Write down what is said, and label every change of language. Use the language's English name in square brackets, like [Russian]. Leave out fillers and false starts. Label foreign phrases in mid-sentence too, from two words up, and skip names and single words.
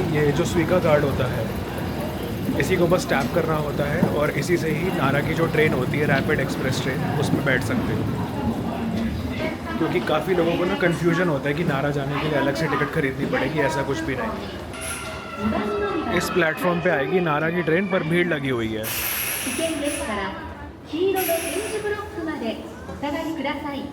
[Hindi] ये जो स्वीका कार्ड होता है, इसी को बस टैप करना होता है, और इसी से ही नारा की जो ट्रेन होती है, रैपिड एक्सप्रेस ट्रेन, उसमें बैठ सकते हो। क्योंकि काफ़ी लोगों को ना कन्फ्यूजन होता है कि नारा जाने के लिए अलग से टिकट खरीदनी पड़ेगी, ऐसा कुछ भी नहीं। इस प्लेटफॉर्म पे आएगी नारा की ट्रेन, पर भीड़ लगी हुई है। [Japanese] 危険ですから黄色の点字ブロックまでお下がりください。